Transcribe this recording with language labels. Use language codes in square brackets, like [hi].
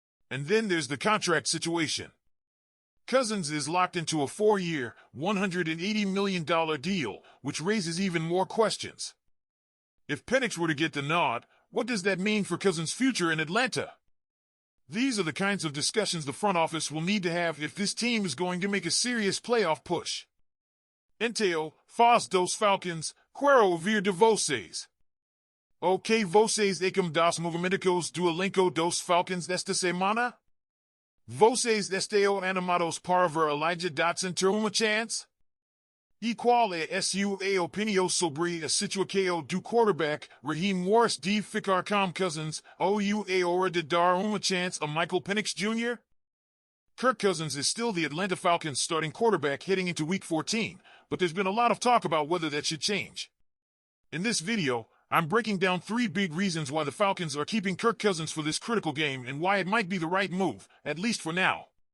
[en] And then there's the contract situation. Cousins is locked into a 4-year, $180 million deal, which raises even more questions. If Penix were to get the nod, what does that mean for Cousins' future in Atlanta? These are the kinds of discussions the front office will need to have if this team is going to make a serious playoff push. [pt] Então, faz dos Falcons, quero ouvir de vocês. O que vocês acham dos movimentos do elenco dos Falcons esta semana? Vocês estão animados para ver Elijah Dotson ter uma chance? E qual é a sua opinião sobre a situação do quarterback Raheem Morris deve ficar com Cousins ou é hora de dar uma chance a Michael Penix Jr.? [en] Kirk Cousins is still the Atlanta Falcons starting quarterback heading into Week 14, but there's been a lot of talk about whether that should change. In this video, I'm breaking down 3 big reasons why the Falcons are keeping Kirk Cousins for this critical game and why it might be the right move, at least for now.